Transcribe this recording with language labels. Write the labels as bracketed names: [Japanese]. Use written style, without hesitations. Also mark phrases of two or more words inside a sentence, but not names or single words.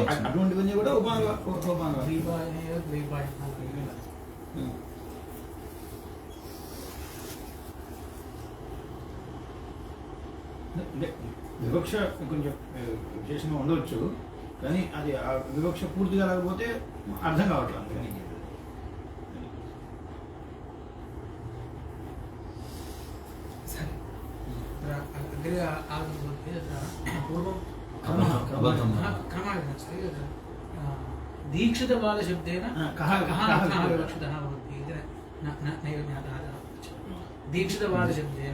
[Telugu] అటువంటివన్నీ కూడా వివక్ష కొంచెం విశేషంగా ఉండవచ్చు కానీ అది ఆ వివక్ష పూర్తిగా లేకపోతే అర్థం కావట్లేదు అందుకని [Sanskrit] अग्रे आगतवती पूर्वं क्रमागतमस्ति दीक्षितबालशब्देन कः अर्थः विवक्षितः भवति इति नैव ज्ञातः दीक्षितबालशब्देन